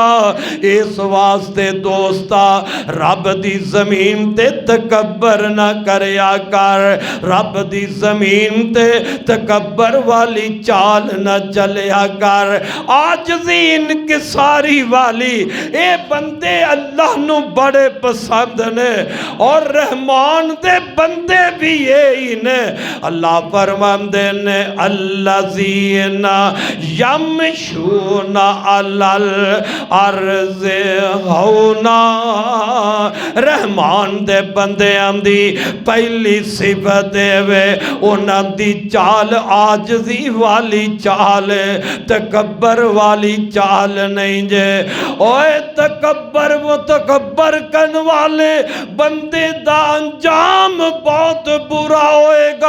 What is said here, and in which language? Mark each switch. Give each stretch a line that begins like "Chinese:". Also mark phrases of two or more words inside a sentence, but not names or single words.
Punjabi: اس واسطے دوستا رب دی زمین تے تکبر نہ کریا کر، رب دی زمین تے تکبر والی چال نہ چلیا کر. عاجزی انکساری والی ایہ بندے اللہ نوں بڑے پسند نے اور رحمان دے بندے بھی ایہی نے. اللہ فرماندے نے
Arabic: الذين يمشون على الأرض هونا.
Punjabi: رحمان دے بندیاں دی پہلی صفت وے اوہناں دی چال عاجزی والی چال، تکبر والی چال نہیں جے. اوئے تکبر او تکبر کرنے والے بندے دا انجام بہت برا ہوئےگا.